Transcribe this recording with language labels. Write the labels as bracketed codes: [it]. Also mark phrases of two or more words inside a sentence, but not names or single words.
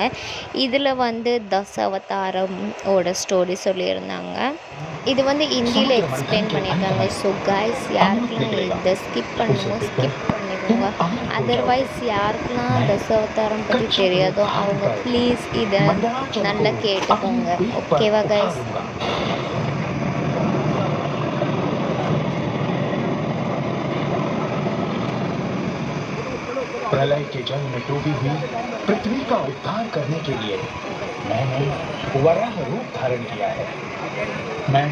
[ta] இதில் வந்து தசாவதாரம் ஓட ஸ்டோரி சொல்லியிருந்தாங்க. இது வந்து ஹிந்தியில் எக்ஸ்பிளைன் பண்ணியிருக்காங்க. [en] so guys, [ta] யாருக்கெல்லாம் இதை ஸ்கிப் பண்ணணுமோ ஸ்கிப் பண்ணிக்கோங்க. அதர்வைஸ் யாருக்கெல்லாம் தசாவதாரம் பற்றி தெரியாதோ அவங்க ப்ளீஸ் இதை நல்லா கேட்டுக்கோங்க. ஓகேவா காய்ஸ்? [hi] प्रलय के जल में डूबी हुई पृथ्वी का उद्धार करने के लिए मैंने वराह रूप धारण किया है।